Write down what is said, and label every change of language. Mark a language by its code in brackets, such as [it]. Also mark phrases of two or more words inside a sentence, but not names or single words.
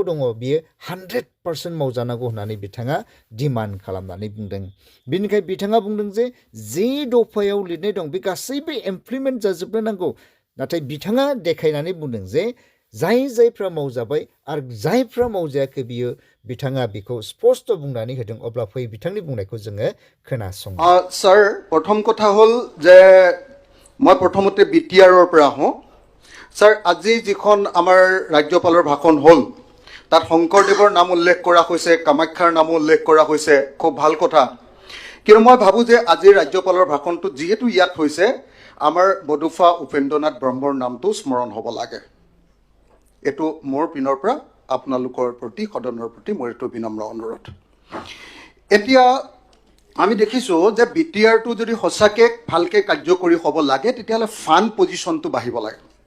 [brx] दङ बियो 100% मावजानांगौ होननानै बिथाङा डिमान्ड खालामनानै बुंदों बेनिखाय बिथाङा बुंदों जे दफायाव लिरनाय दं बे गासैबो इमप्लिमेन्ट जाजोबनो नांगौ नाथाय बिथाङा देखायनानै बुंदों जे जायफ्रा मावजाबाय आरो जायफ्रा मावजायाखै बियो बिथाङा बेखौ स्पष्ट बुंनानै होदों अब्ला फै बिथांनि बुंनायखौ जोङो खोनासं [as] ছাৰ প্ৰথম কথা হ'ল যে মই প্ৰথমতে বিটিআৰৰ পৰা আহোঁ ছাৰ আজি যিখন আমাৰ ৰাজ্যপালৰ ভাষণ হ'ল তাত শংকৰদেৱৰ নাম উল্লেখ কৰা হৈছে কামাখ্যাৰ নামো উল্লেখ কৰা হৈছে খুব ভাল কথা কিন্তু মই ভাবোঁ যে আজিৰ ৰাজ্যপালৰ ভাষণটো যিহেতু ইয়াত হৈছে আমাৰ বডুফা উপেন্দ্ৰনাথ ব্ৰহ্মৰ নামটো স্মৰণ হ'ব লাগে এইটো মোৰ পিনৰ পৰা আপোনালোকৰ প্ৰতি সদনৰ প্ৰতি মোৰ এইটো বিনম্ৰ অনুৰোধ এতিয়া আমি দেখিছোঁ যে বিটিআৰটো যদি সঁচাকৈ ভালকৈ কাৰ্যকৰী হ'ব লাগে তেতিয়াহ'লে [en] fund positionটো [as] বাঢ়িব লাগে